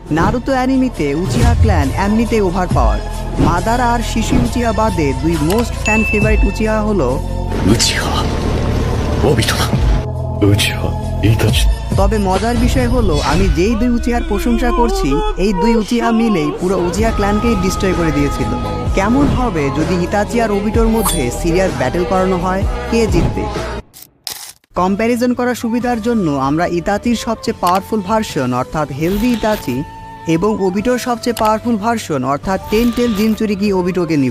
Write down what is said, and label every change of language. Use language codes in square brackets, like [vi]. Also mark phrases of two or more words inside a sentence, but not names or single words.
[bn] নারুতো অ্যানিমিতে উচিহা ক্ল্যান এমনিতেই [en] over power. [bn] মাদারা আর শিশু উচিহা বাদে দুই [en] most fan favourite [bn] উচিহা হলো [ja] ウチハオビトだ。ウチハイタチ。 [bn] তবে মজার বিষয় হলো আমি যেই দুই উচিহার প্রশংসা করছি এই দুই উচিহা মিলেই পুরো উচিহা ক্ল্যানকেই ডিস্ট্রয় করে দিয়েছিল। কেমন হবে যদি ইতাচি আর ওবিটোর মধ্যে [en] serious battle [bn] করানো হয়, কে জিতবে? কম্প্যারিজন করার সুবিধার জন্য আমরা ইতাচির সবচেয়ে [en] powerful version [bn] অর্থাৎ হেলদি ইতাচি এবং ওবিটোর সবচেয়ে [en] powerful version [bn] অর্থাৎ 10 টেল জিনচুরিকি ওবিটোকে নিব।